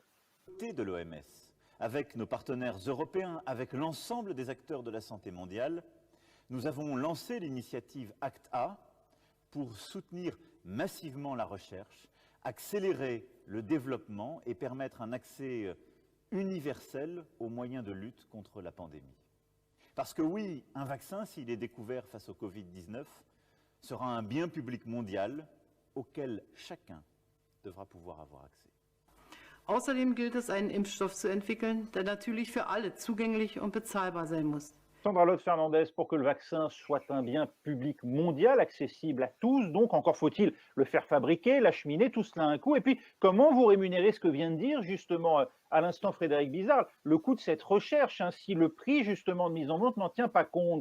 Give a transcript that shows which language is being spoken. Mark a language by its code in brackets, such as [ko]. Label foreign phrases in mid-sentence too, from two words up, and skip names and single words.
[fr] De l'OMS, avec nos partenaires européens, avec l'ensemble des acteurs de la santé mondiale, nous avons lancé l'initiative ACT-A pour soutenir massivement la recherche, accélérer le développement et permettre un accès universel aux moyens de lutte contre la pandémie. Parce que oui, un vaccin, s'il est découvert face au Covid-19, sera un bien public mondial auquel chacun devra pouvoir avoir accès. [de] Außerdem gilt es, einen Impfstoff zu entwickeln, der natürlich für alle zugänglich und bezahlbar sein muss. [fr] Sandra Lotte Fernandez, pour que le vaccin soit un bien public mondial, accessible à tous, donc encore faut-il le faire fabriquer, l'acheminer, tout cela a un coût. Et puis, comment vous rémunérez ce que vient de dire justement à l'instant Frédéric Bizard, le coût de cette recherche, si le prix justement de mise en vente n'en tient pas compte.